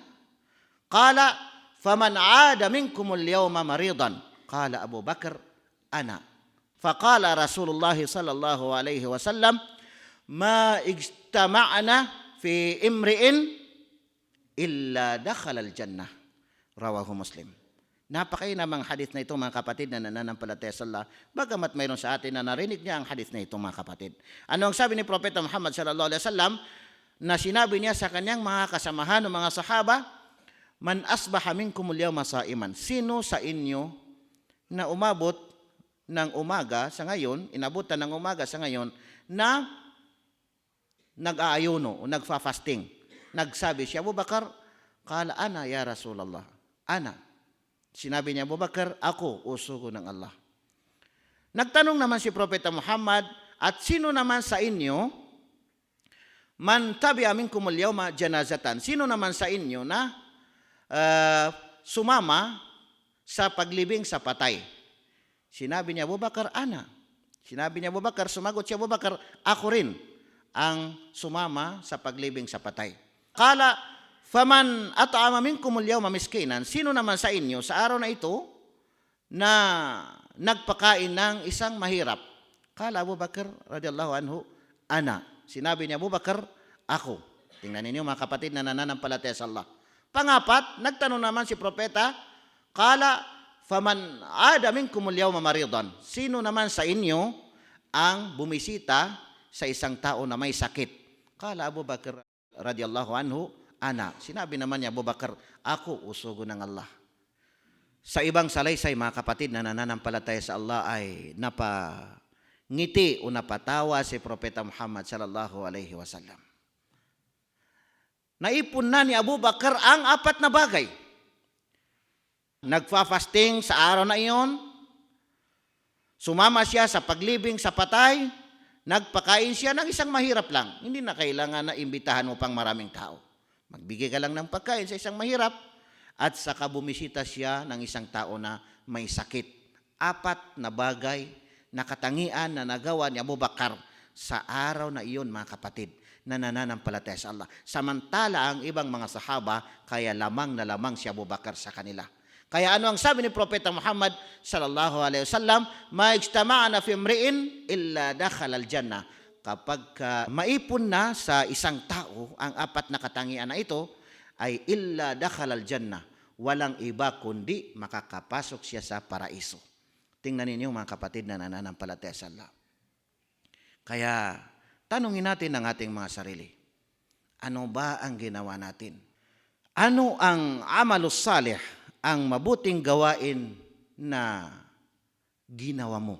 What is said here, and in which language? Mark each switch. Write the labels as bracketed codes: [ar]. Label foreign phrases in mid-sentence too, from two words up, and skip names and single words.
[ar] قال فمن عاد منكم اليوم مريضا. قال أبو بكر، أنا. فقال رسول الله صلى الله عليه وسلم، ما اجتمعن في امرئ إلا دخل الجنة. رواه مسلم. [tl] Napakainamang hadith na ito mga kapatid na nananampalataya sa Allah, bagamat mayroon sa atin na narinig niya ang hadith na ito mga kapatid. Ano ang sabi ni Propeta Muhammad [ar] صلى الله عليه وسلم [tl] na sinabi niya sa kanyang mga kasamahan o mga sahaba, [ar] من أصبح منكم اليوم صائما. [tl] Sino sa inyo na umabot ng umaga sa ngayon, inabutan ng umaga sa ngayon na nag-aayuno o nagfa-fasting. Nagsabi siya, [ar] أبو بكر، قال أنا يا رسول الله، أنا. [tl] Sinabi niya, Abu Bakar, ako, usugo ng Allah. Nagtanong naman si Propeta Muhammad, at sino naman sa inyo, [ar] من تبع منكم اليوم جنازة, [tl] sino naman sa inyo na sumama sa paglibing sa patay? Sinabi niya, [ar] أبو بكر، أنا. [tl] Sinabi niya, Abu Bakar, sumagot siya, Abu Bakar, ako rin ang sumama sa paglibing sa patay. [ar] قال، فمن أطعم منكم اليوم مسكينا, [tl] sino naman sa inyo sa araw na ito na nagpakain ng isang mahirap? [ar] قال أبو بكر رضي الله عنه، أنا. [tl] Sinabi niya, Abu Bakar, ako. Tingnan ninyo mga kapatid na nananampalataya sa Allah. Pangapat, nagtanong naman si Propeta, [ar] قال، فمن عاد منكم اليوم مريضا, [tl] sino naman sa inyo ang bumisita sa isang tao na may sakit? [ar] قال أبو بكر رضي الله عنه، أنا. [tl] Sinabi naman niya, Abu Bakar, ako, usugo ng Allah. Sa ibang salaysay mga kapatid na nananampalataya sa Allah ay napangiti o napatawa si Propeta Muhammad [ar] صلى الله عليه وسلم. [tl] Naipon na ni Abu Bakar ang apat na bagay. Nagfa-fasting sa araw na iyon, sumama siya sa paglibing sa patay, Nagpakain siya ng isang mahirap lang. Hindi na kailangan na imbitahan mo pang maraming tao. Magbigay ka lang ng pagkain sa isang mahirap at saka bumisita siya ng isang tao na may sakit. 4 na bagay na katangian na nagawa ni Abu Bakar sa araw na iyon, mga kapatid, na nananampalataya sa Allah. Samantala ang ibang mga sahaba, kaya lamang na lamang si Abu Bakar sa kanila. Kaya ano ang sabi ni Propeta Muhammad [ar] صلى الله عليه وسلم, ما اجتمعن في امرئ إلا دخل الجنة. [tl] Kapag maipon na sa isang tao ang 4 na katangian na ito, ay [ar] إلا دخل الجنة. [tl] Walang iba kundi makakapasok siya sa paraiso. Tingnan ninyo, mga kapatid, na nananampalataya sa Allah. Kaya tanungin natin ang ating mga sarili. Ano ba ang ginawa natin? Ano ang [ar] العمل الصالح, [tl] ang mabuting gawain na ginawa mo?